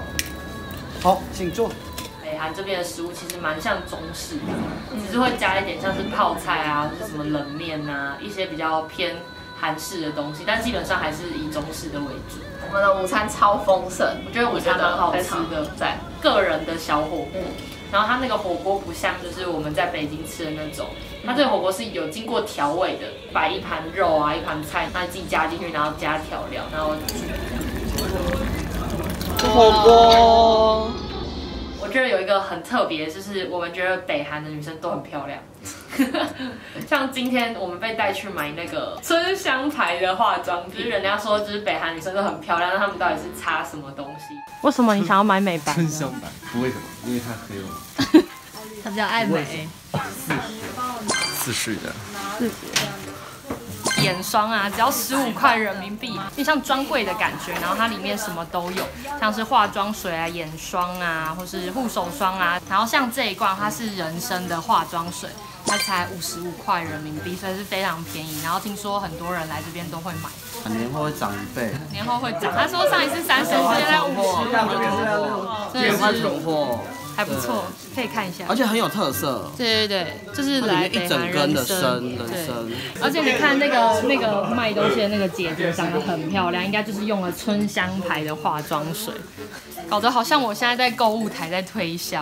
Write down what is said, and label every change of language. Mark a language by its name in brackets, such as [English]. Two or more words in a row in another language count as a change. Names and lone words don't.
[Chinese] 好，請坐。北韓這邊的食物其實蠻像中式的，只是會加一點像是泡菜啊，或是什麼冷麵啊，一些比較偏韓式的東西，但基本上還是以中式的為主。我們的午餐超豐盛，我覺得午餐蠻好吃的，在個人的小火鍋。 然後它那個火鍋不像就是我們在北京吃的那種，它這個火鍋是有經過調味的，擺一盤肉啊，一盤菜，那自己加進去，然後加調料，然後火鍋。我覺得有一個很特別，就是我們覺得北韓的女生都很漂亮。像今天我們被帶去買那個春香牌的化妝品，就是人家說就是北韓女生都很漂亮，那他們到底是擦什麼東西？为什麼你想要買美白？春香白，不為什麼？因為它黑了。他比較愛美。 40的。眼霜啊，只要15塊人民幣，就像專櫃的感覺。然後它裡面什麼都有，像是化妝水啊、眼霜啊，或是護手霜啊。然後像這一罐，它是人參的化妝水，它才55塊人民幣，所以是非常便宜。然後聽說很多人來這邊都會買。年後會漲1倍。年後會漲，他說上一次30，現在55，真的是囤貨。還不錯，可以看一下，而且很有特色。对对对，就是来北韓人參。而且你看那個賣東西的那個姐姐長得很漂亮，應該就是用了春香牌的化妝水，搞得好像我現在在購物台在推銷。